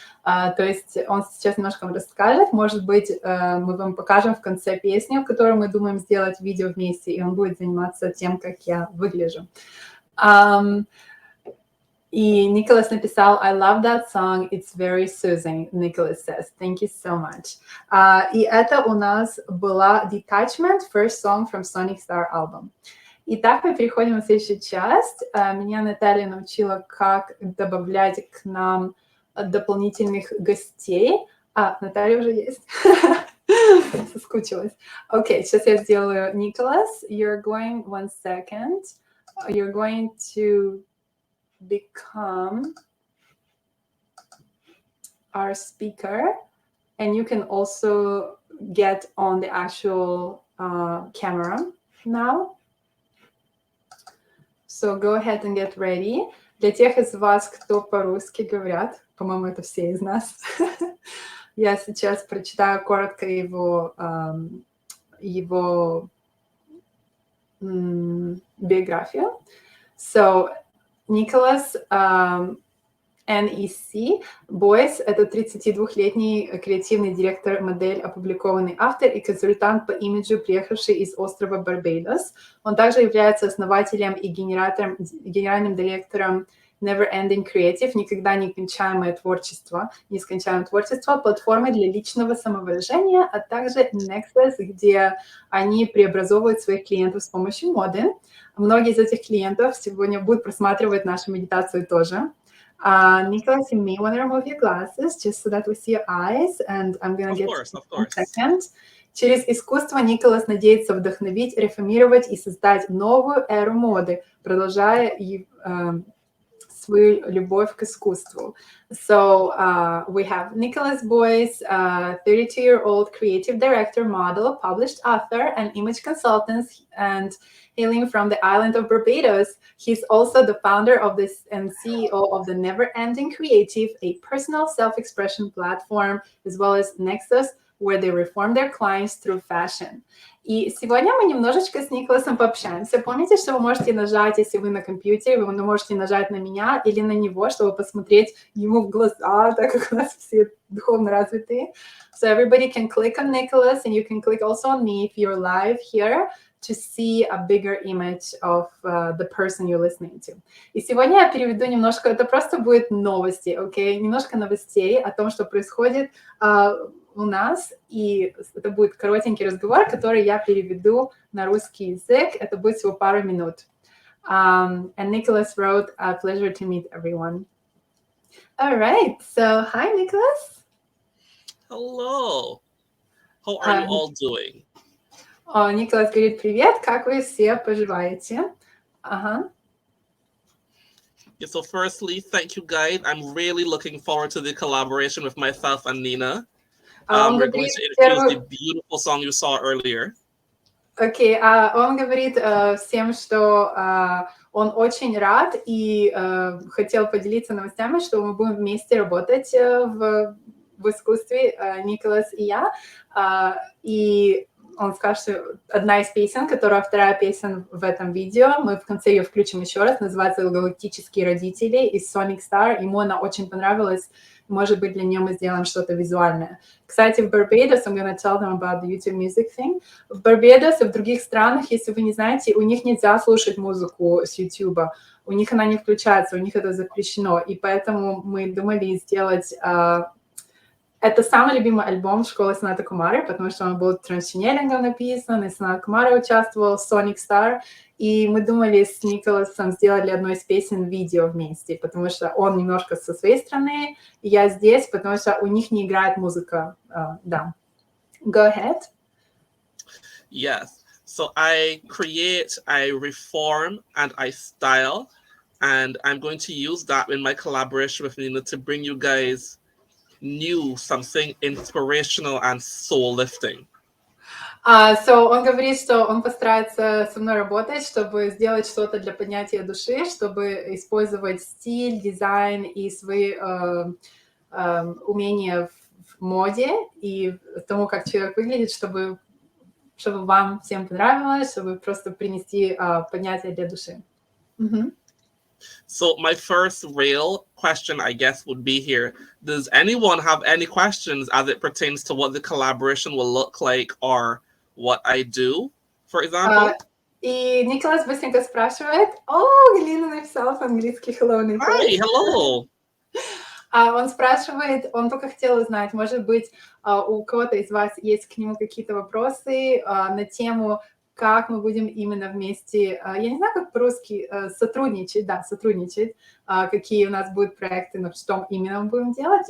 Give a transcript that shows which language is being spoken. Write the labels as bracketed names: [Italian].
[Russian] То есть он сейчас немножко вам расскажет, может быть, мы вам покажем в конце песни, в которой мы думаем сделать видео вместе, и он будет заниматься тем, как я выгляжу. И Nicholas написал, [English] I love that song, it's very soothing, Nicholas says. Thank you so much. [Russian] И это у нас была [English] Detachment, first song from Sonic Star album. [Russian] Итак, мы переходим на следующую часть. Меня Наталья научила, как добавлять к нам дополнительных гостей. Наталья уже есть. Соскучилась. Окей, сейчас я сделаю Nicholas. [English] You're going, 1 second. You're going to become our speaker, and you can also get on the actual camera now. So go ahead and get ready. [Russian] Для тех из вас, кто по-русски говорят, по-моему, это все из нас, я сейчас прочитаю коротко его биографию. So, Nicholas NEC Boyce – это 32-летний креативный директор, модель, опубликованный автор и консультант по имиджу, приехавший из острова Барбадос. Он также является основателем и генеральным директором Never Ending Creative, никогда не кончаемое творчество, нескончаемое творчество, платформы для личного самовыражения, а также Nexus, где они преобразовывают своих клиентов с помощью моды. Многие из этих клиентов сегодня будут просматривать нашу медитацию тоже. [English] Nicholas, you may want to remove your glasses just so that we see your eyes, and I'm going to get to you in a second. [Russian] Через искусство Николас надеется вдохновить, реформировать и создать новую эру моды, продолжая свою любовь к искусству. [English] So we have Nicholas Boyce, 32-year-old creative director, model, published author, and image consultant, and hailing from the island of Barbados. He's also the founder of this and CEO of the Never Ending Creative, a personal self-expression platform, as well as Nexus, where they reform their clients through fashion. [Russian] И сегодня мы немножечко с Николасом пообщаемся. Помните, что вы можете нажать, если вы на компьютере, вы можете нажать на меня или на него, чтобы посмотреть ему в глаза, так как у нас все духовно развитые. [English] So everybody can click on Nicholas, and you can click also on me if you're live here, to see a bigger image of the person you're listening to. [Russian] И сегодня я переведу немножко, это просто будет новости, окей? Немножко новостей о том, что происходит у нас, и это будет коротенький разговор, который я переведу на русский язык. Это будет всего пару минут. [English] And Nicholas wrote, a pleasure to meet everyone. All right, so hi, Nicholas. Hello. How are you all doing? [Russian] Николас говорит, привет, как вы все поживаете? [English] Yeah, so firstly, thank you, guys. I'm really looking forward to the collaboration with myself and Nina. We're going to introduce the beautiful song you saw earlier. [Russian] Окей, он говорит всем, что он очень рад и хотел поделиться новостями, что мы будем вместе работать в искусстве, Николас и я. И он скажет, что одна из песен, вторая песня в этом видео, мы в конце ее включим еще раз, называется «Галактические родители» из Sonic Star. Ему она очень понравилась, Может быть, для нее мы сделаем что-то визуальное. Кстати, в [English] Barbados, I'm going to tell them about the YouTube music thing. [Russian] В Barbados и в других странах, если вы не знаете, у них нельзя слушать музыку с YouTube. У них она не включается, у них это запрещено. И поэтому мы думали сделать... Это самый любимый альбом школы Санаты Кумары, потому что он был трансченнелингом написан, и Санат Кумара участвовал, Sonic Star, и мы думали с Николасом сделали одну из песен видео вместе, потому что он немножко со своей стороны, и я здесь, потому что у них не играет музыка. Да. [English] Go ahead. Yes. So I create, I reform, and I style, and I'm going to use that in my collaboration with Nina to bring you guys new something inspirational and soul lifting. [Russian] So он говорит, что он постарается со мной работать, чтобы сделать что-то для поднятия души, чтобы использовать стиль, дизайн и свои умения в моде и тому, как человек выглядит, чтобы вам всем понравилось, чтобы просто принести поднятие для души. Mm-hmm. [English] So my first real question, I guess, would be here. Does anyone have any questions as it pertains to what the collaboration will look like or what I do, for example? [Russian] И Николас быстренько спрашивает. Галина написала по-английски hello, Николас. [English] Hi, hello. [Russian] Он спрашивает, он только хотел узнать, может быть, у кого-то из вас есть к нему какие-то вопросы на тему, как мы будем именно вместе, я не знаю, как по-русски, сотрудничать, какие у нас будут проекты, но что именно мы будем делать.